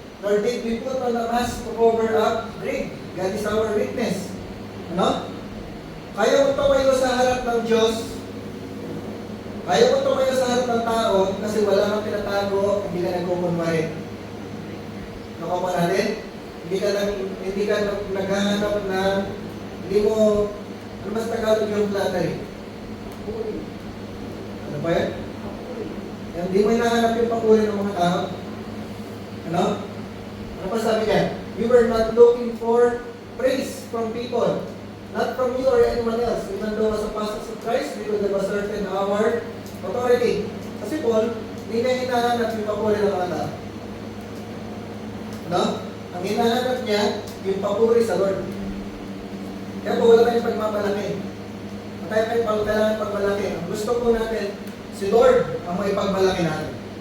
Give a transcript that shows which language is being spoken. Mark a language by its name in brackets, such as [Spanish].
[English] nor did we put on a mask to cover up greed. God is our witness. [Filipino] Ano? Kaya mo tumayo sa harap ng Diyos, kaya mo tumayo sa harap ng tao kasi wala kang pinatago, hindi ka nagkukunwari. Nakuha natin? Hindi ka naghahanap na, hindi mo, ano mas Tagalog yung flattery? Ano ba yan? Hindi mo hinahanap yung papuri ng mga tao. Ano? Ano pa sabi niya? [English] We were not looking for praise from people. Not from you or anyone else. Even though as apostles of Christ, we would have asserted our authority. [Filipino] Kasi Paul, hindi niya hinahanap yung papuri ng mga tao. No? Ang hinahanap niya, yung papuri sa Lord. Kaya po, wala tayong pagmapalaki. Ang tayo kailangan pagmalaki. Ang gusto po natin, si Lord ang maipagmalaki natin.